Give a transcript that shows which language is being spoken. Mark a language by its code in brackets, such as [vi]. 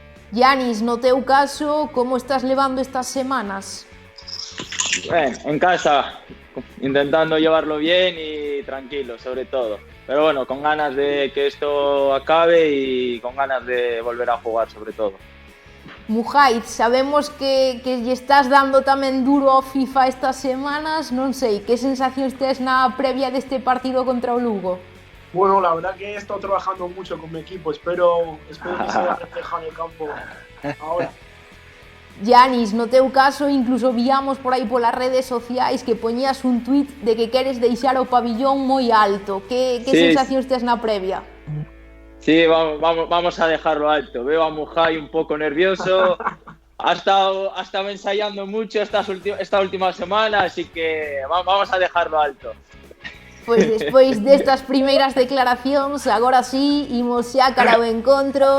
[gl] Yanis, no teu caso, como estás levando estas semanas? [es] Bueno, en casa, intentando llevarlo bien y tranquilo, sobre todo. Pero bueno, con ganas de que esto acabe y con ganas de volver a jugar, sobre todo. [gl] Mujahid, sabemos que lle estás dando tamén duro ao FIFA estas semanas, non sei, que sensacións tes na previa deste partido contra o Lugo? [es] Bueno, la verdad que he estado trabajando mucho con mi equipo, espero que se vea reflejado en el campo ahora. [gl] Yanis, no teu caso, incluso víamos por aí polas redes sociais que poñías un tuit de que queres deixar o pabillón moi alto. Que sensacións tes na previa? [es] Sí, vamos a dejarlo alto. Veo a Mujahid un poco nervioso. Ha estado ensayando mucho esta última semana, así que vamos a dejarlo alto. [gl] Pois despois destas primeiras declaracións, agora sí, imos xa cara ao encontro.